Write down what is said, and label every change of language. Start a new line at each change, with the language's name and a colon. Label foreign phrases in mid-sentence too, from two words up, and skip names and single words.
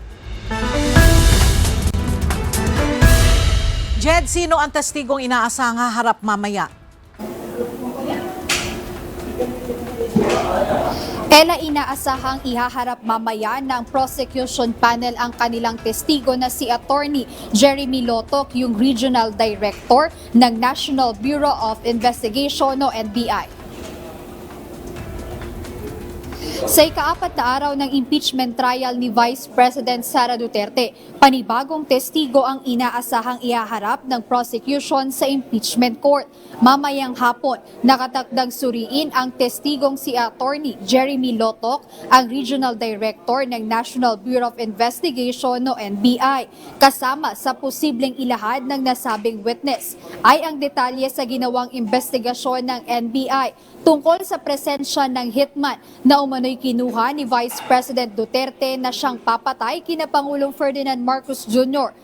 Filipino: Jed, sino ang testigong inaasang haharap mamaya? Ella, inaasahang ihaharap mamaya ng
English: prosecution panel
Filipino: ang kanilang testigo na si Attorney Jeremy Lotok, yung
English: Regional Director
Filipino: ng National Bureau of Investigation o NBI. Sa ika-4 na araw ng
English: impeachment trial
Filipino: ni Vice President Sara Duterte, panibagong testigo ang inaasahang ihaharap ng prosecution sa
English: impeachment court.
Filipino: Mamayang hapon, nakatakdang suriin ang testigong si Attorney Jeremy Lotok, ang
English: Regional Director
Filipino: ng National Bureau of Investigation o NBI. Kasama sa posibleng ilahad ng nasabing witness ay ang detalye sa ginawang investigasyon ng NBI tungkol sa presensya ng hitman na umano'y kinuha ni Vice President Duterte na siyang papatay kina Pangulong Ferdinand Marcos Jr.,